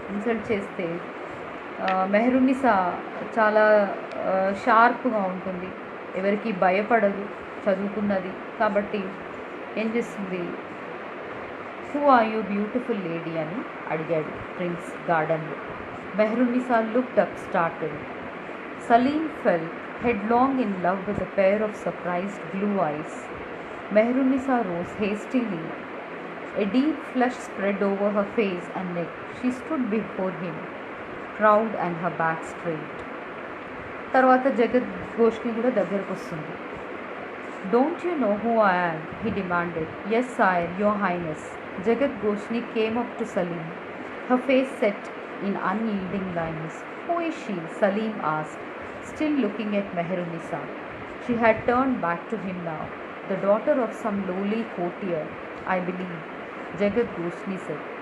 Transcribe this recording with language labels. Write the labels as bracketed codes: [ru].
[te] Insult చేస్తే మెహరున్నిసా చాలా షార్ప్గా ఉంటుంది, ఎవరికి భయపడదు, చదువుకున్నది కాబట్టి ఏం చేస్తుంది, [en] who are you beautiful lady [te] అని అడిగాడు ప్రిన్స్ గార్డెన్లో. [en] Meherunnisa looked up started. Salim fell headlong in love with a pair of surprised blue eyes. Meherunnisa rose hastily. A deep flush spread over her face and neck. She stood before him, proud and her back straight. [te] తర్వాత జగద్ఘోష్ని కూడా దగ్గరకు వస్తుంది. [en] Don't you know who I am? He demanded. Yes, sire, your highness. Jagad-Goshni came up to Salim, her face set in unyielding lines. Who is she? Salim asked, still looking at Meherunnisa. She had turned back to him now. The daughter of some lowly courtier, I believe, Jagad-Goshni said.